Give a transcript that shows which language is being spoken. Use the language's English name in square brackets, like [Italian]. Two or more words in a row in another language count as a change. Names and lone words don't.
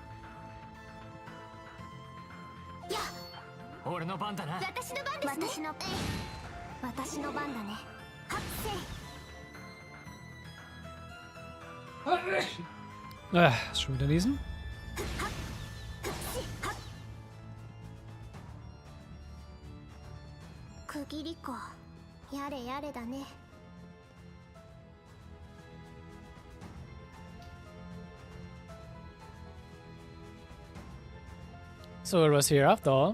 [Japanese] 俺の番だな。私の番ですね。私の番だね。 [German] Schon wieder lesen? [English] So it was here after all.